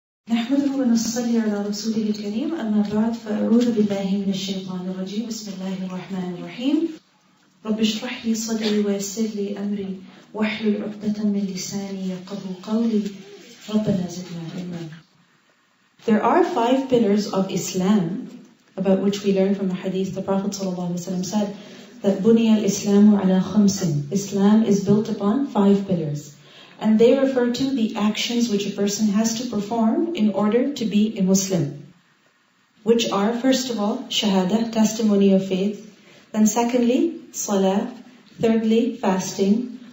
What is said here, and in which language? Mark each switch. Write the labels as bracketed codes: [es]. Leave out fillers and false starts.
[ar] نحمده ونصلي على رسوله الكريم أما بعد فأعوذ بالله من الشيطان الرجيم بسم الله الرحمن الرحيم رب اشرح لي صدري ويسر لي أمري واحلل عقدة من لساني يفقهوا قولي ربنا زدنا علما. [en] There are 5 pillars of Islam about which we learn from the Hadith. The Prophet ﷺ said that [ar] بُنِيَ الْإِسْلَامُ عَلَى خَمْسٍ. [en] Islam is built upon 5 pillars. And they refer to the actions which a person has to perform in order to be a Muslim. Which are, first of all, shahada, testimony of faith. Then secondly, salah. Thirdly, fasting.